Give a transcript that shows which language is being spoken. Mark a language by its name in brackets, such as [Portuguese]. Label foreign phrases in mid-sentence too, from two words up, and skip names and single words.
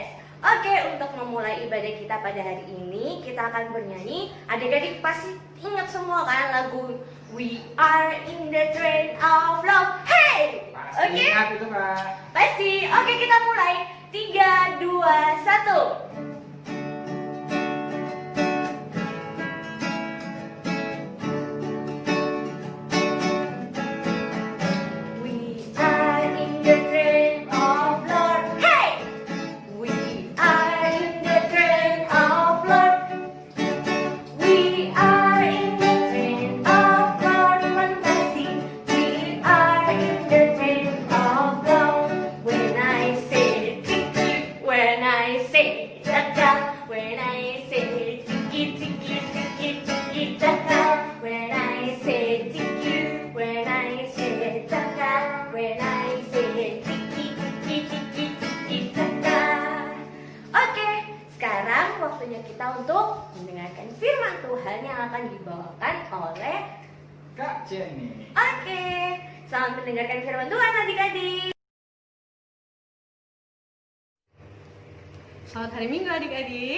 [Indonesian] Oke, untuk memulai ibadah kita pada hari ini, kita akan bernyanyi. Adik-adik pasti ingat semua kan lagu We Are in the Train of Love. Hey! Pasti Oke? ingat itu, Kak. Pasti. Oke, kita mulai. 3, 2, 1. [English] We are in the train of Lord. Hey! We are in the train of Lord. We are in the train of Lord. Fantastic. We are in the train of Lord. When I say tiki, when I say taka, when I say tiki tiki tiki tiki taka, when I say tiki, when I say taka, when I say tiki tiki tiki tiki taka. [Indonesian] Oke, sekarang waktunya kita untuk mendengarkan firman Tuhan yang akan dibawakan oleh Kak Jenny. Oke, selamat mendengarkan firman Tuhan adik-adik. Selamat hari Minggu adik-adik.